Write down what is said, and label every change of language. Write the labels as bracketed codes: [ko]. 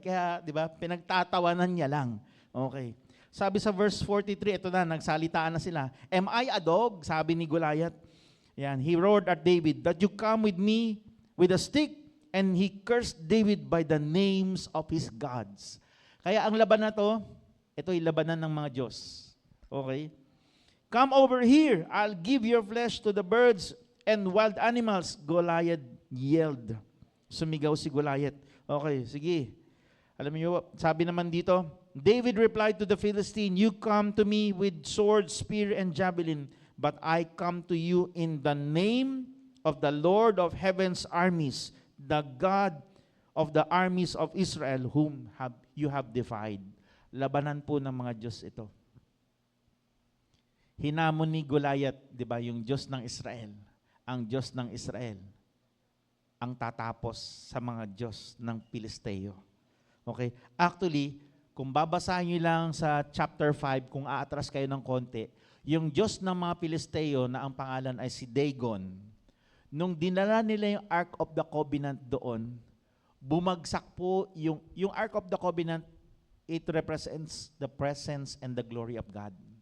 [tl] Kaya, di ba, pinagtatawanan niya lang. Okay. Sabi sa verse 43, ito na, nagsalitaan na sila. [en] Am I a dog? [tl] Sabi ni Goliath. [en] Yan, he roared at David, that you come with me with a stick? And he cursed David by the names of his gods. [tl] Kaya ang laban na to, ito'y labanan ng mga Diyos. Okay? [en] Come over here, I'll give your flesh to the birds and wild animals, Goliath yelled. [tl] Sumigaw si Goliath. Okay, sige. Alam niyo, sabi naman dito, [en] David replied to the Philistine, you come to me with sword, spear, and javelin, but I come to you in the name of the Lord of heaven's armies, the God of the armies of Israel, whom you have defied. [tl] Labanan po ng mga Diyos ito. Hinamon ni Goliath, di ba, yung Diyos ng Israel. Ang Diyos ng Israel ang tatapos sa mga Diyos ng Pilisteo. Okay? Actually, kung babasahin nyo lang sa chapter 5, kung aatras kayo ng konti, yung Diyos ng mga Pilisteo na ang pangalan ay si Dagon, nung dinala nila yung Ark of the Covenant doon, bumagsak po yung Ark of the Covenant, [en] it represents the presence and the glory of God.